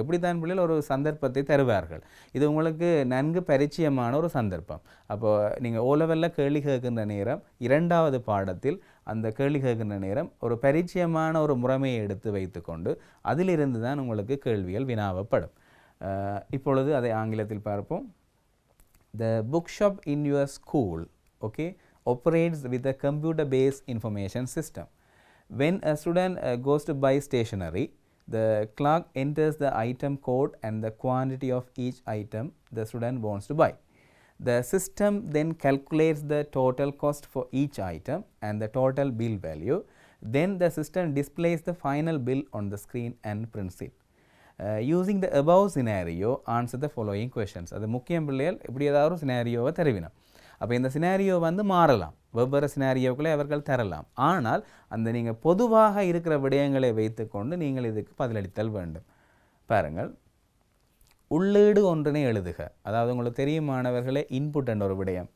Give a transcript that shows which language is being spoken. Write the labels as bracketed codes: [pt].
[ta] இப்படித்தான் பிள்ளைகள் ஒரு சந்தர்ப்பத்தை தருவார்கள். இது உங்களுக்கு நன்கு பரிச்சயமான ஒரு சந்தர்ப்பம். அப்போது நீங்கள் ஓலவெல்ல கேள்வி கேட்கின்ற நேரம், 2வது பாடத்தில் அந்த கேள்வி கேட்கின்ற நேரம் ஒரு பரிச்சயமான ஒரு முறைமையை எடுத்து வைத்துக்கொண்டு அதிலிருந்து தான் உங்களுக்கு கேள்விகள் வினாவப்படும். இப்பொழுது அதை ஆங்கிலத்தில் பார்ப்போம். [en] The bookshop in your school, okay, operates with a computer-based information system. When a student goes to buy stationery, The clerk enters the item code and the quantity of each item the student wants to buy. The system then calculates the total cost for each item and the total bill value. Then the system displays the final bill on the screen and prints it. Using the above scenario, answer the following questions. [ta] அது முக்கியம் பிள்ளைகள் இப்படி ஏதாவது ஒரு சினாரியோவை தருவினோம். அப்போ இந்த scenario வந்து மாறலாம், வெவ்வேறு சினாரியோக்களை அவர்கள் தரலாம். ஆனால் அந்த நீங்கள் பொதுவாக இருக்கிற விடயங்களை வைத்துக்கொண்டு நீங்கள் இதுக்கு பதிலளித்தல் வேண்டும். பாருங்கள், உள்ளீடு ஒன்றினை எழுதுக. அதாவது உங்களுக்கு தெரியும் மாணவர்களே, இன்புட் என்ற ஒரு விடயம்.